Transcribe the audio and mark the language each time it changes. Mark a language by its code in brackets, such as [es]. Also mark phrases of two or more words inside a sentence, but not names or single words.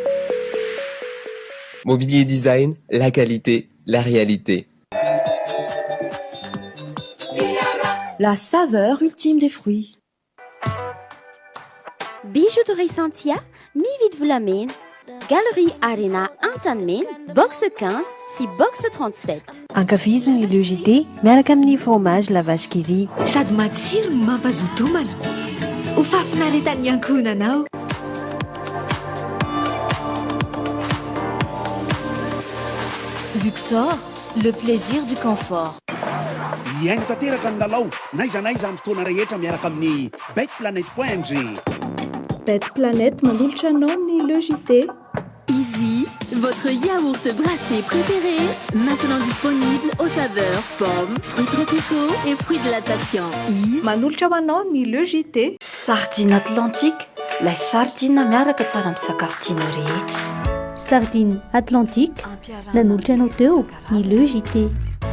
[fr] Mobilier Design, la qualité, la réalité. La saveur ultime des fruits. Bijouterie Santia, mi-vite vous l'amène. Galerie Arena Antanmen, box 15, si box 37. [mg] Ankafiziny le JT, miaraka amin'ny fromage la vache qui rit. Sady matsiro no mampazoto homana. Ho fafinaretan'ny ankohonanao. [fr] Luxor, le plaisir du confort. [mg] Iaino tanteraka ny lalao naiza naiza amin'ny fotoana rehetra miaraka amin'ny betplanet.mg. Betplanet mandolotra anao ny le JT. [fr] Easy, votre yaourt brassé préféré, maintenant disponible aux saveurs pommes, fruits tropicaux et fruits de la passion. [mg] Manolotra ho anao ny le JT. Sardine Atlantique, ilay sardine miaraka tsara amin'ny sakafo tianao rehetra. Sardine Atlantique, nanolotra anao teo ny le JT.